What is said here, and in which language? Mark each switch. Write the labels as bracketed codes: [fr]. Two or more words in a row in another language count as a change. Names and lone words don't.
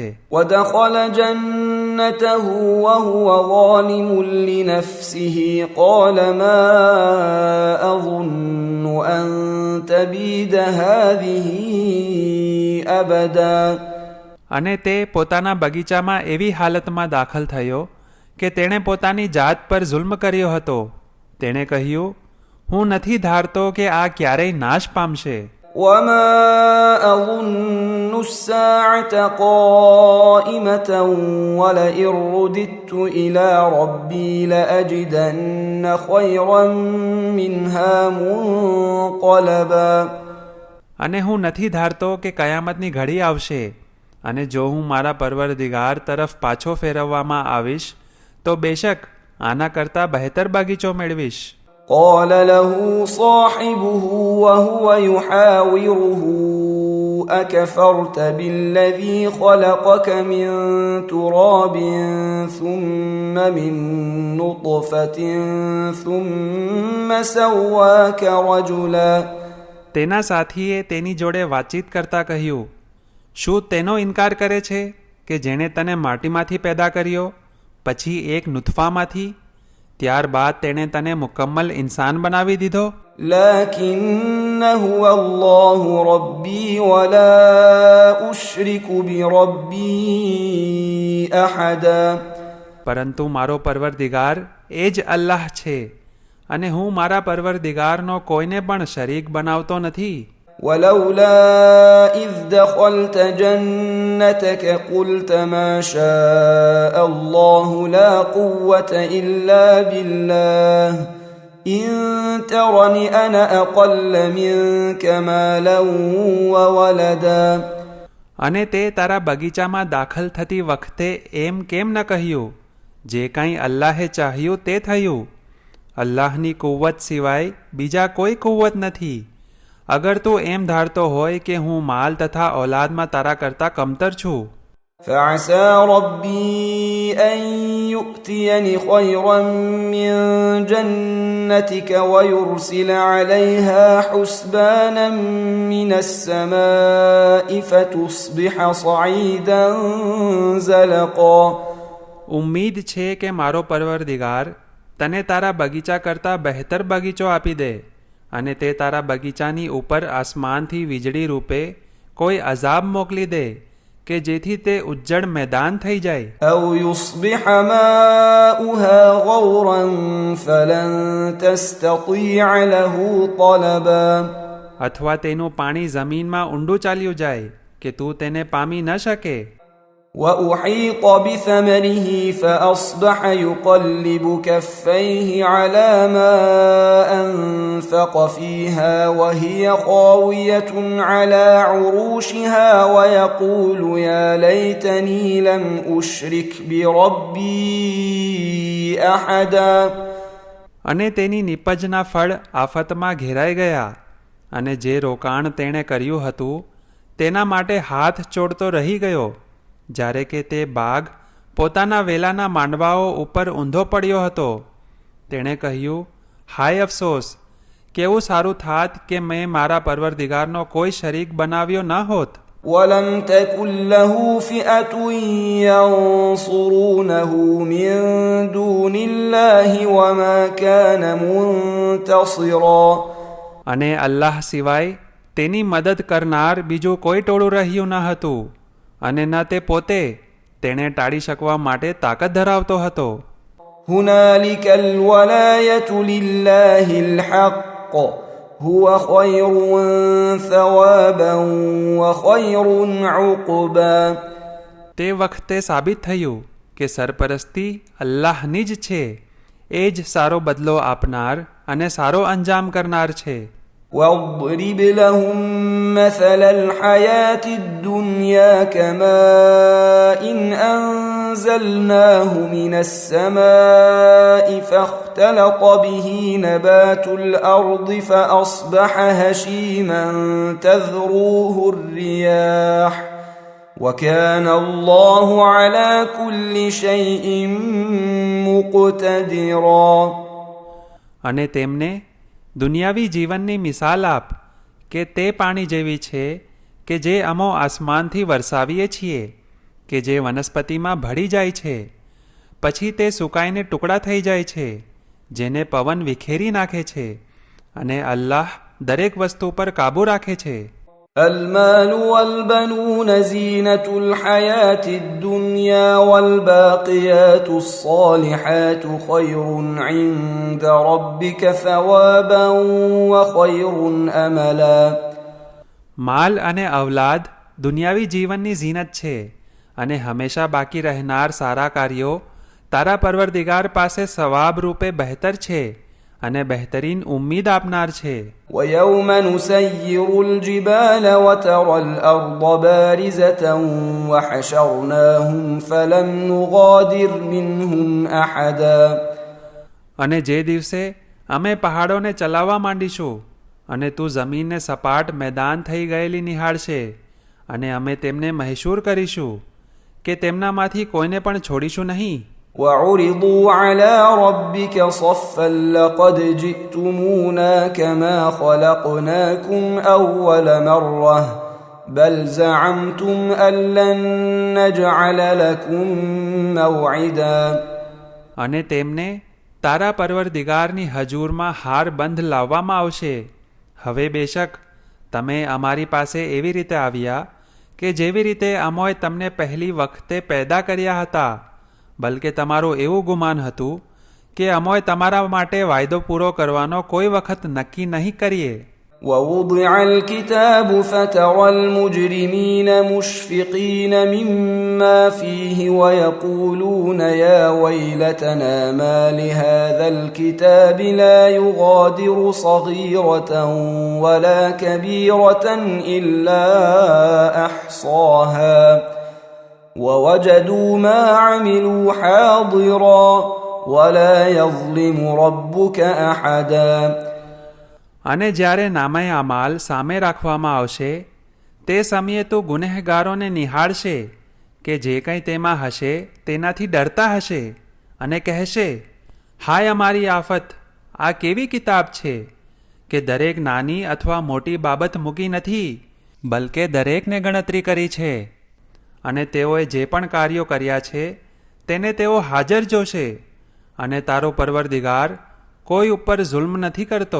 [ar] ودخل جنته وهو ظالم لنفسه قال ما أظن أن تبيد هذه أبدا. [gu] અને તે પોતાના બગીચામાં એવી હાલતમાં દાખલ થયો કે તેણે પોતાની જાત પર જુલ્મ કર્યો હતો. તેણે કહ્યું, હું નથી ધારતો કે આ ક્યારેય નાશ પામશે. [ar] وما أظن الساعة قائمة ولئن رددت إلى ربي لأجدن خيرا منها منقلبا. [gu] અને હું નથી ધારતો કે કયામતની ઘડી આવશે, અને જો હું મારા પરવરદિગાર તરફ પાછો ફેરવવામાં આવીશ તો બેશક આના કરતાં બહેતર બગીચો મેળવીશ. [ar] قال له صاحبه وهو يحاوره أكفرت بالذي خلقك من تراب ثم من نطفة ثم سواك رجلا. [gu] તેના સાથીએ તેની જોડે વાતચીત કરતા કહ્યું, શું તેનો ઇનકાર કરે છે કે જેણે તને માટીમાંથી પેદા કર્યો, પછી એક નુતફામાંથી, ત્યારબાદ તેણે તને મુકમ્મલ ઇન્સાન બનાવી દીધો. [ar] لكن هو الله ربي ولا أشرك بربي أحدا. [gu] પરંતુ મારો પરવરદિગાર એ જ અલ્લાહ છે, અને હું મારા પરવરદિગારનો કોઈને પણ શરીક બનાવતો નથી. [ar] ولولا إذ دخلت جنتك قلت ما شاء الله لا قوة إلا بالله إن ترني أنا أقل منك مالا وولدا. [gu] અને તે તારા બગીચામાં દાખલ થતી વખતે એમ કેમ ન કહ્યું, જે કાંઈ અલ્લાહે ચાહ્યું તે થયું. અલ્લાહની કુવ્વત સિવાય બીજા કોઈ કુવ્વત નથી. અગર તું એમ ધારતો હોય કે હું માલ તથા ઔલાદમાં તારા કરતાં કમતર છું, [ar] فعسى ربي أن يؤتيني خيرا من جنتك ويرسل عليها حسبانا من السماء فتصبح صعيدا زلقا. [gu] ઉમ્મીદ છે કે મારો પરવરદિગાર તને તારા બગીચા કરતાં બહેતર બગીચો આપી દે, અને તે તારા બગીચાની ઉપર આસમાનથી વીજળી રૂપે કોઈ અઝાબ મોકલી દે કે જેથી તે ઉજ્જડ મેદાન થઈ જાય. [ar] أو يصبح ماؤها غورا فلن تستطيع له طلبا. [gu] અથવા તેનું પાણી જમીનમાં ઊંડું ચાલ્યું જાય કે તું તેને પામી ન શકે. [ar] وأحيط بثمره فأصبح يقلب كفيه على ما أنفق فيها وهي خاوية على عروشها ويقول يا ليتني لم أشرك بربي أحدا. [gu] અને તેની નિપજના ફળ આફતમાં ઘેરાઈ ગયા, અને જે રોકાણ તેણે કર્યું હતું તેના માટે હાથ ચોડતો રહી ગયો, જ્યારે કે તે બાગ પોતાના વેલાના માંડવાઓ ઉપર ઊંધો પડ્યો હતો. તેણે કહ્યું, હાય અફસોસ, કેવું સારું થાત કે મેં મારા પરવરદિગારનો કોઈ શરીક બનાવ્યો ન હોત. [ar] ولم تكن له فئة ينصرونه من دون الله وما كان منتصرا. [gu] અને અલ્લાહ સિવાય તેની મદદ કરનાર બીજું કોઈ ટોળું રહ્યું ન હતું, અને ન તે પોતે તેને ટાળી શકવા માટે તાકાત ધરાવતો હતો. [ar] هنالك الولاية لله الحق هو خير ثوابا وخير عقبا. [gu] તે વખતે સાબિત થયું કે સરપરસ્તી અલ્લાહની જ છે, એ જ સારો બદલો આપનાર અને સારો અંજામ કરનાર છે. [ar] واضرب لهم مثل الحياة الدنيا كماء أنزلناه من السماء فاختلط به نبات الأرض فأصبح هشيما تذروه الرياح وكان الله على كل شيء مقتدرا. [gu] અને તેમને દુનિયાવી જીવનની મિસાલ આપ કે તે પાણી જેવી છે કે જે અમો આસમાનથી વરસાવીએ છીએ કે જે વનસ્પતિમાં ભળી જાય છે પછી તે સુકાઈને ટુકડા થઈ જાય છે જેને પવન વિખેરી નાખે છે અને અલ્લાહ દરેક વસ્તુ પર કાબૂ રાખે છે. [ar] المال والبنون زينة الحياة الدنيا والباقيات الصالحات خير عند ربك ثوابا وخير أملا. [gu] માલ અને અવલાદ દુનિયાવી જીવનની ઝીનત છે અને હંમેશા બાકી રહેનાર સારા કાર્યો તારા પરવરદિગાર પાસે સવાબ રૂપે બહેતર છે અને બહેતરીન ઉમ્મીદ આપનાર છે. [ar] ويوم نسير الجبال وترى الأرض بارزة وحشرناهم فلم نغادر منهم أحدا. [gu] અને જે દિવસે અમે પહાડોને ચલાવવા માંડીશું અને તું જમીનને સપાટ મેદાન થઈ ગયેલી નિહાળશે અને અમે તેમને મહેસૂર કરીશું કે તેમનામાંથી કોઈને પણ છોડીશું નહીં. [ar] وعرضوا على ربك صفا لقد جئتمونا كما خلقناكم أول مرة بل زعمتم أن لن نجعل لكم موعدا. [gu] અને તેમને તારા પરવરદિગારની હજૂરમાં હાર બંધ લાવવામાં આવશે. હવે બેશક તમે અમારી પાસે એવી રીતે આવ્યા કે જેવી રીતે અમોએ તમને પહેલી વખતે પેદા કર્યા હતા, બલકે તમારું એવું ગુમાન હતું કે અમોએ તમારા માટે વાયદો પૂરો કરવાનો કોઈ વખત નક્કી નહીં કરીએ. [ar] ووضع الكتاب فترى المجرمين مشفقين مما فيه ويقولون يا ويلتنا ما لهذا الكتاب لا يغادر صغيرة ولا كبيرة إلا أحصاها ووجدوا ما عملوا حاضرا ولا يظلم ربك أحدا. [gu] અને જ્યારે નામે અમાલ સામે રાખવામાં આવશે તે સમયે તો ગુનેહગારોને નિહાળશે કે જે કંઈ તેમાં હશે તેનાથી ડરતા હશે અને કહેશે, હાય અમારી આફત, આ કેવી કિતાબ છે કે દરેક નાની અથવા મોટી બાબત મૂકી નથી, બલકે દરેકને ગણતરી કરી છે અને તેઓએ જે પણ કાર્યો કર્યા છે તેને તેઓ હાજર જોશે અને તારો પરવરદિગાર કોઈ ઉપર જુલ્મ નથી કરતો.